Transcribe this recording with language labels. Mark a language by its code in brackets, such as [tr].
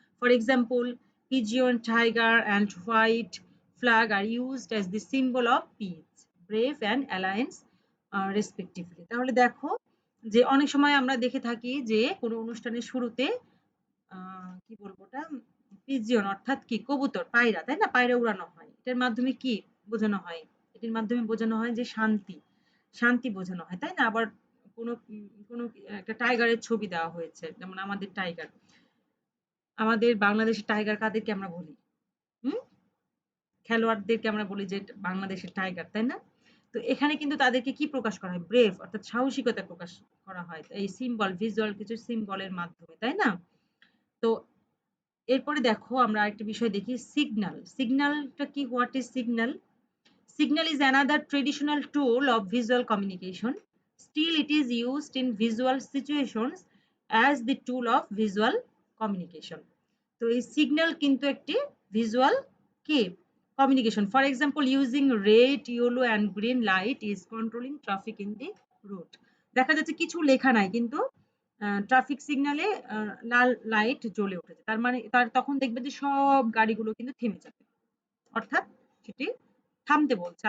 [en] For example, pigeon, tiger and white flag are used as the symbol of peace, brave and alliance respectively। [bn] তাহলে দেখো যে অনেক সময় আমরা দেখে থাকি যে কোনো অনুষ্ঠানের শুরুতে কি বলবো ওটা, পিজিয়ন অর্থাৎ কি কবুতর, পায়রা, তাই না? পায়রা উড়ানো হয়। এটার মাধ্যমে কি বোঝানো হয়? এটির মাধ্যমে বোঝানো হয় যে শান্তি, শান্তি বোঝানো হয়, তাই না? আবার কোনো কোনো একটা টাইগারের ছবি দেওয়া হয়েছে, যেমন আমাদের টাইগার, আমাদের বাংলাদেশের টাইগার কাদেরকে আমরা বলি? হুম, খেলোয়াড়দেরকে আমরা বলি যে বাংলাদেশের টাইগার, তাই না? তো এখানে কিন্তু তাদেরকে কি প্রকাশ করা হয়? ব্রেভ অর্থাৎ সাহসিকতা প্রকাশ করা হয় এই সিম্বল, ভিজুয়াল কিছু সিম্বলের মাধ্যমে, তাই না? তো এরপরে দেখো আমরা আরেকটা বিষয় দেখি, সিগন্যাল। সিগন্যালটা কি? [en] What is signal? Signal is another traditional tool of visual communication. Still, it is used in visual situations as the tool of visual communication. [bn] তো এই সিগন্যাল কিন্তু একটি ভিজুয়াল কি communication. [en] For example, using red, yellow and green light is controlling traffic in the route. [bn] দেখা যাচ্ছে কিছু লেখা নাই কিন্তু ট্রাফিক সিগন্যালে লাল লাইট জ্বলে উঠেছে, তার মানে তার তখন দেখবে যে সব গাড়িগুলো কিন্তু থেমে যাবে, অর্থাৎ সেটি থামতে বলছে।